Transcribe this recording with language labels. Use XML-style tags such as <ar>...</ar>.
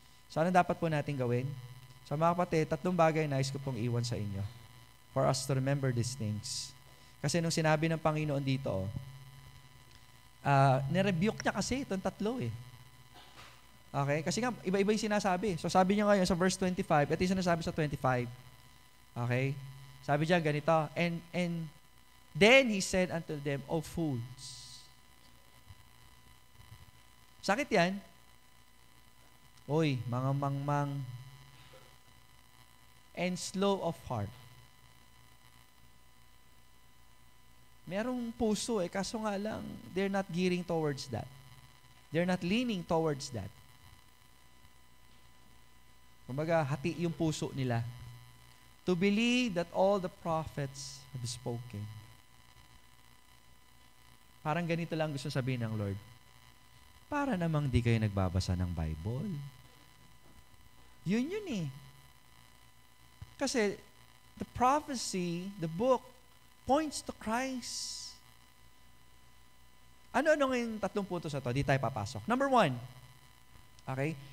<tl>So ano dapat po natin gawin? So mga kapatid, 3 bagay nais ko pong iwan sa inyo</tl> <en>for us to remember these things.</en> <tl>Kasi nung sinabi ng Panginoon dito, nirebuke niya kasi itong 3 Okay? Kasi nga, iba-iba yung sinasabi. So sabi niya ngayon sa verse 25, ito yung sinasabi sa 25. Okay? Sabi niya ganito,</tl> <en>and then he said unto them, O fools.</en> <tl>Sakit yan. Oy, mga mangmang</tl> <en>and slow of heart.</en> <tl>Merong puso kaso nga lang,</tl> <en>they're not gearing towards that. They're not leaning towards that.</en> <tl>Kumbaga, hati yung puso nila.</tl> <en>To believe that all the prophets have spoken.</en> <tl>Parang ganito lang gusto sabihin ng Lord. Para namang di kayo nagbabasa ng Bible. Yun Kasi,</tl> <en>the prophecy, the book, points to Christ.</en> <tl>Ano yung 3 puntos na to? Di tayo papasok. Number 1, okay?</tl>